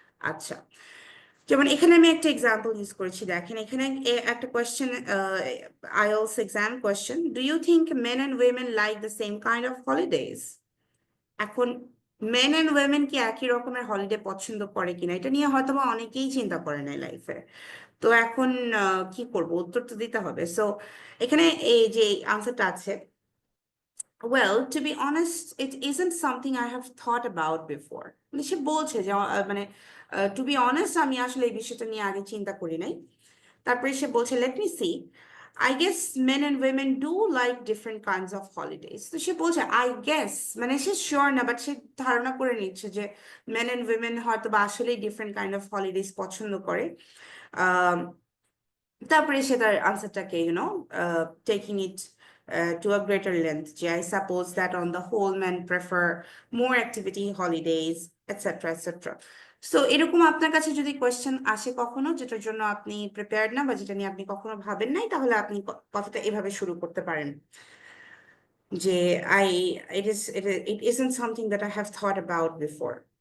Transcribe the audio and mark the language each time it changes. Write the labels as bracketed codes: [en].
[bn] আচ্ছা, যেমন এখানে আমি একটা এক্সাম্পল ইউজ করেছি, দেখেন এখানে একটা question, IELTS exam question, [en] Do you think men and women like the same kind of holidays? [bn] এখন মেন অ্যান্ড উইমেন কি একই রকমের হলিডে পছন্দ করে কিনা, এটা নিয়ে হয়তো বা অনেকেই চিন্তা করে না লাইফে। তো এখন কি করব, উত্তর তো দিতে হবে। সো এখানে এই যে আনসারটা আছে, [en] well, to be honest, it isn't something I have thought about before. [bn] মানে সে বলছে যে মানে টু বি অনেস্ট আমি আসলে এই বিষয়টা নিয়ে আগে চিন্তা করি নাই। তারপরে সে বলছে [en] Let me see, I guess men and women do like different kinds of holidays. [bn] তো সে বলছে আই গেস, মানে সে শিওর না, বাট সে ধারণা করে নিচ্ছে যে মেন অ্যান্ড উইমেন হয়তো বা আসলেই ডিফারেন্ট কাইন্ড অফ হলিডেজ পছন্দ করে। তারপরে সে তার আনসারটাকে taking it [en] to a greater length, যে I suppose that on the whole men prefer more activity holidays, etc. etc. [bn] So এরকম আপনার কাছে যদি কোয়েশ্চেন আসে কখনো যেটার জন্য আপনি প্রিপেয়ার্ড না বা যেটা নিয়ে আপনি কখনো ভাবেন নাই, তাহলে আপনি কথাটা এভাবে শুরু করতে পারেন যে [en] it isn't something that I have thought about before.